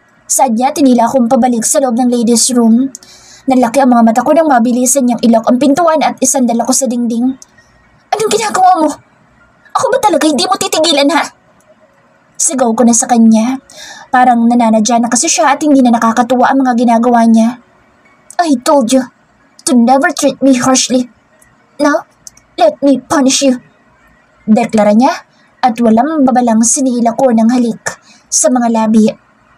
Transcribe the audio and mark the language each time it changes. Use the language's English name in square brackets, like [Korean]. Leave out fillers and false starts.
[Filipino] Saad niya, tinila akong pabalik sa loob ng ladies' room. Nalaki ang mga mata ko nang mabilisan niyang ilok ang pintuan at isandal ako sa dingding. Anong ginagawa mo? Ako ba talaga hindi mo titigilan ha? Sigaw ko na sa kanya. Parang nananadya na kasi siya at hindi na nakakatuwa ang mga ginagawa niya. [English] I told you to never treat me harshly. Now, let me punish you. [Filipino] Deklara niya at walang babalang sinila ko ng halik sa mga labi.